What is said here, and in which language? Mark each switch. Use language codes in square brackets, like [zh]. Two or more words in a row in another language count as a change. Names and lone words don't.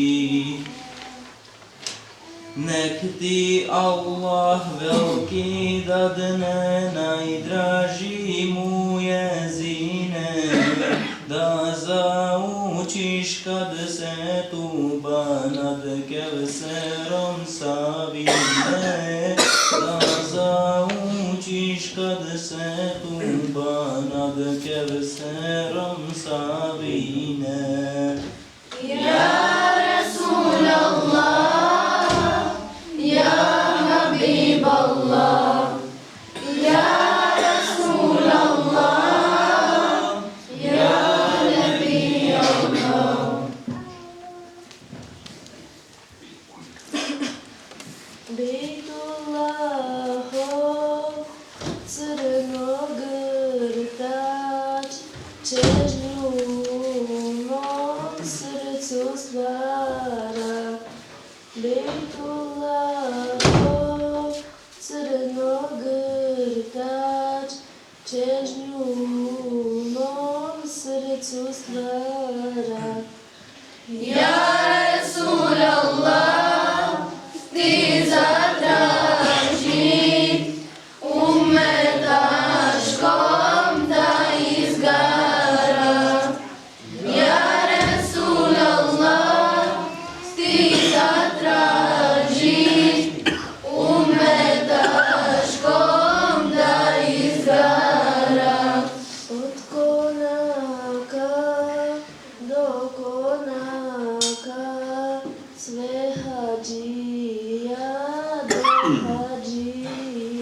[bs] Nek ti Allah veliki dadne, najdraži mu jezine, da zaučiš kad se tuba nad Kevserom savine, da zaučiš kad se tuba nad Kevserom savine. [ar] Ya Rasulallah, ya Habib Allah, ya Rasulallah, ya Nabi Allah. [bs] Bejtullah, crnogrtač, čežnju mom srcu stvara. Bejtullah, crnogrtač, čežnju mom srcu stvara. [ar] Ya Rasulallah, [bs] ti zatraži umetaškom da izgara. [ar] Ya Rasulallah, [bs] ti zatraži umetaškom da izgara. Od konaka do konaka, sve hađija do hađija.